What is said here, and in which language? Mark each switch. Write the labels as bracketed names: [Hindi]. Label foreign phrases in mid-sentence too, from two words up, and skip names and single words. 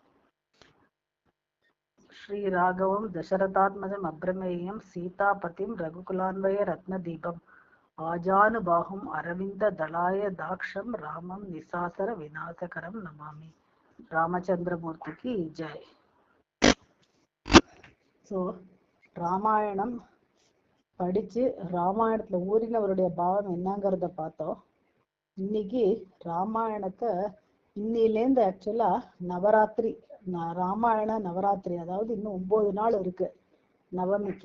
[Sanskrit] श्री राघवं दशरथात्मजम् अभ्रमेयं सीतापतिं रघुकुलान्वय रत्नदीपम् आजानुबाहुम् अरविंद दलाय दाक्षं रामं निशासर विनाशकरं नमामि. [Hindi] रामचंद्रमूर्ति की जय. [Tamil] ஸோ ராமாயணம் படித்து ராமாயணத்தில் ஊறினவருடைய பாவம் என்னங்கிறத பார்த்தோம். இன்னைக்கு ராமாயணத்தை இன்னிலேருந்து ஆக்சுவலாக நவராத்திரி, ராமாயண நவராத்திரி, அதாவது இன்னும் 9 நாள் இருக்கு நவமிக்கு.